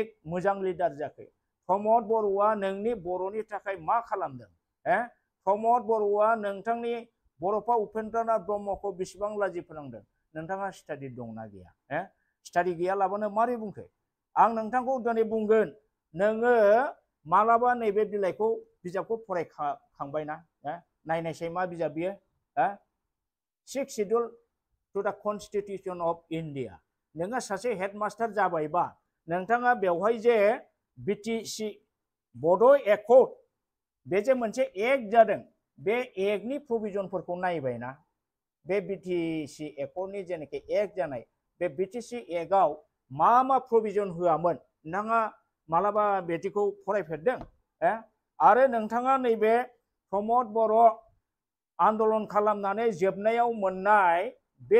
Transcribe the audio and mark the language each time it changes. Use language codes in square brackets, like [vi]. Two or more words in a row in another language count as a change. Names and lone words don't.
[brx] मोजां लिडार जाखो प्रमद बर'आ नोंनि बर'नि थाखाय मा खालामदों प्रमद बर'आ नोंथांनि बर'फा उपेन्द्रनाथ ब्रह्मखौ बेसेबां लाजि फोनांदों नोंथाङा स्टाडि दंना गैया स्टाडि गैयालाबानो मारै बुंखो आं नोंथांखौ दिनै बुंगोन नोङो मालाबा नैबे बिजाबखौ फरायखांबायना नायनायसै मा बिजाब बियो 6th Schedule to the Constitution of India नोङो सासे हेडमास्टार जाबायबा नोंथाङा बेवहाय जे बिटिसि बड' एकर्ड बे जे मोनसे एक्ट जादों बे एक्टनि प्रभिजनफोरखौ नायबायना बे बिटिसि एकर्डनि जेनाखि एक्ट जानाय बे बिटिसि एक्टआव मा प्रभिजन होआमोन नोंथाङा मालाबा बेदिखौ फरायफेरदों आरो नोंथाङा नैबे प्रमद बर' आन्दलन खालामनानै जोबनायाव मोननाय बे